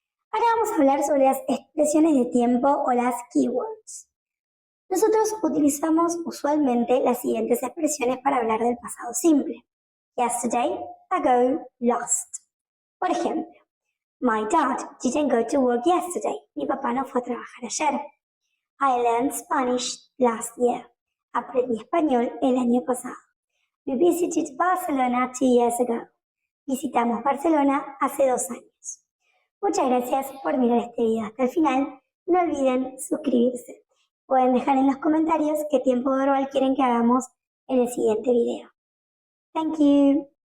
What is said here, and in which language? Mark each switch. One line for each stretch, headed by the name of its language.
Spanish: Ahora vamos a hablar sobre las expresiones de tiempo o las keywords. Nosotros utilizamos usualmente las siguientes expresiones para hablar del pasado simple.
English: Yesterday, ago, last.
Spanish: Por ejemplo,
English: my dad didn't go to work yesterday.
Spanish: Mi papá no fue a trabajar ayer.
English: I learned Spanish last year.
Spanish: Aprendí español el año pasado.
English: We visited Barcelona 2 years ago.
Spanish: Visitamos Barcelona hace 2 años. Muchas gracias por mirar este video hasta el final. No olviden suscribirse. Pueden dejar en los comentarios qué tiempo verbal quieren que hagamos en el siguiente video.
English: Thank you.